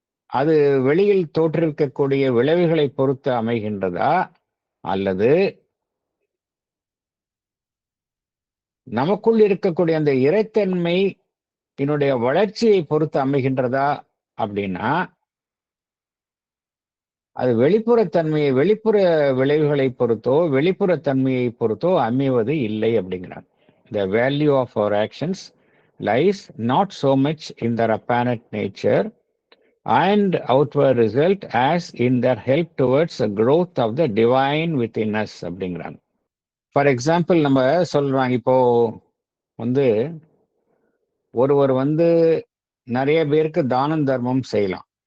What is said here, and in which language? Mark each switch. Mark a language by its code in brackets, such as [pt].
[ta] அது வெளியில் தோற்றிருக்கக்கூடிய விளைவுகளை பொறுத்து அமைகின்றதா, அல்லது நமக்குள் இருக்கக்கூடிய அந்த இறைத்தன்மை என்னுடைய வளர்ச்சியை பொறுத்து அமைகின்றதா? அப்படின்னா அது வெளிப்புற விளைவுகளை பொறுத்தோ வெளிப்புற தன்மையை பொறுத்தோ அமைவது இல்லை அப்படிங்கிறார். [en] The value of our actions lies not so much in their apparent nature and outward result as in their help towards the growth of the divine within us [ta] அப்படிங்கிறாங்க. [en] for example [ta] நம்ம சொல்றாங்க, இப்போ ஒருவர் நிறைய பேருக்கு தானம் தர்மம் செய்யலாம்.